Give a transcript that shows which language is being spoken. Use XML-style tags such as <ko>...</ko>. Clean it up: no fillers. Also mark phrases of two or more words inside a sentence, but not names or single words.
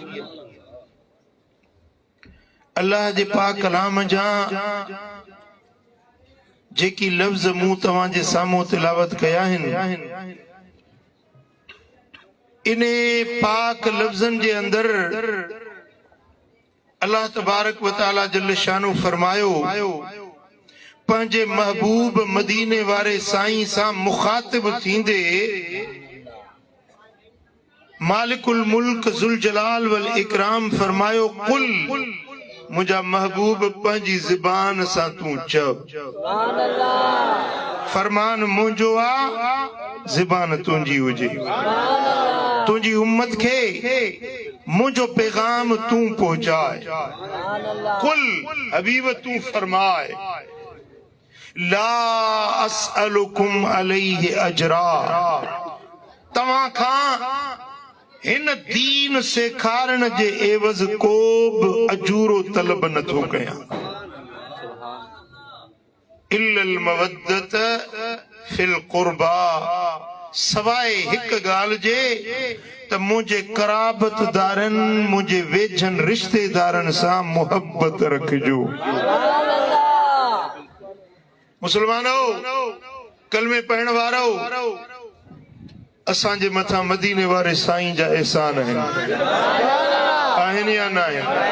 <sd>अल्लाह जे पाक कलाम जा जेकी लफ्ज़ मूं तव्हां जे साम्हूं तिलावत कया आहिनि, इने पाक लफ्ज़न जे अंदर अल्लाह तबारक व तआला</sd> <ar>جل شانه</ar> <sd>फरमायो पंहिंजे महबूब मदीने वारे साईं सां मुखातिब थींदे</sd> <ar>مالك الملك ذو الجلال والإكرام</ar> <sd>फरमायो कुल मुझा महबूब पंहिंजी ज़बान सां तूं चओ फरमान मुंहिंजो आ ज़बान तुंहिंजी हुजे, तुंहिंजी उम्मत खे मुझो पैगाम तू पहुंचाए। कुल हबीब तू फरमाए</sd> <ar>لا أسألكم عليه أجرا,</ar> <sd>तव्हां खां हिन दीन सेखारण जे एवज़ को बि अजूरो तलब नथो कयां</sd> <ar>إلا المودة في القربى,</ar> <sd>सवाए हिक ॻाल्हि जे त मुझे कराबतदारन मुझे वेझन रिश्तेदारन सां मोहब्बत रखजो। मुसलमानो, कलमे पढ़ण वारो, असांजे मथां मदीने वारे साईं जा एहसान आहिनि या न आहिनि?</sd>